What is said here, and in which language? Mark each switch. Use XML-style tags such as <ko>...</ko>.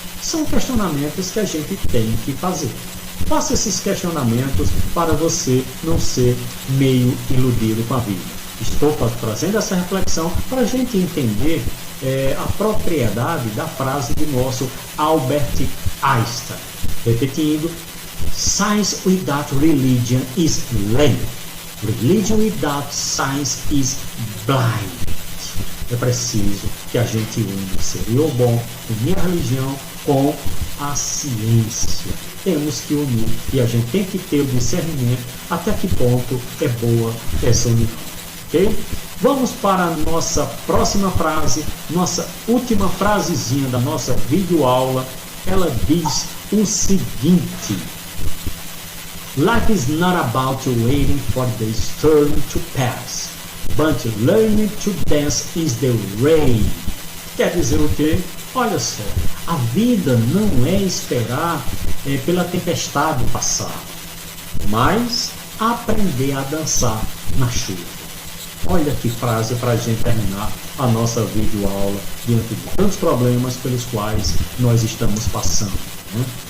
<pt>São questionamentos que a gente tem que fazer. Faça esses questionamentos para você não ser meio iludido com a vida. Estou trazendo essa reflexão para a gente entender a propriedade da frase de nosso Albert Einstein.</pt> <en>Repetindo, science without religion is lame. Religion without science is blind.</en> <pt>É preciso que a gente une, seria o bom, unir a religião com a ciência. Temos que unir e a gente tem que ter o discernimento até que ponto é boa essa união. Ok? Vamos para a nossa próxima frase, nossa última frasezinha da nossa videoaula. Ela diz o seguinte:</pt> <en>Life is not about waiting for the storm to pass, but learning to dance is the rain.</en> <pt>Quer dizer o quê? Olha só, a vida não é esperar pela tempestade passar, mas aprender a dançar na chuva. Olha que frase para a gente terminar a nossa videoaula diante de tantos problemas pelos quais nós estamos passando, né?</pt>